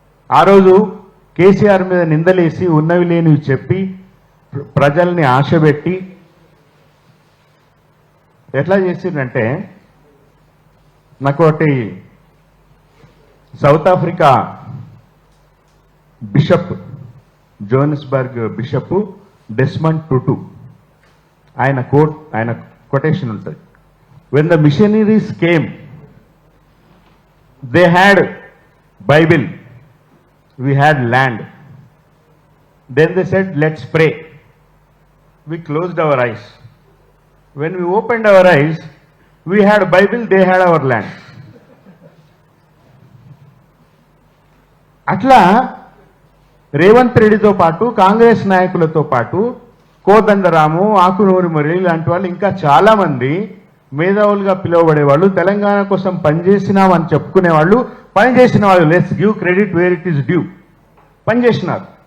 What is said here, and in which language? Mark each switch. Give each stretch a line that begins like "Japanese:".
Telugu: ఆ రోజు కేసీఆర్ మీద నిందలేసి ఉన్నవి లేనివి చెప్పి ప్రజల్ని ఆశపెట్టి ఎట్లా చేసిందంటే, నాకు ఒకటి south Africa bishop, జోహన్స్బర్గ్ bishop Desmond టుటు, ఆయన కొటేషన్ ఉంటుంది.
English: when the missionaries came, they had Bible, we had land. Then they said, let's pray. We closed our eyes. When we opened our eyes, we had Bible, they had our land.
Telugu: అట్లా రేవంత్ రెడ్డితో పాటు కాంగ్రెస్ నాయకులతో పాటు కోదండరాము, ఆకునూరి మురళి లాంటి వాళ్ళు ఇంకా చాలా మంది మేధావులుగా పిలువబడేవాళ్ళు, తెలంగాణ కోసం పనిచేసినామని చెప్పుకునేవాళ్ళు, పనిచేసిన వాళ్ళు,
English: let's give credit where it is due,
Telugu: పనిచేసినారు.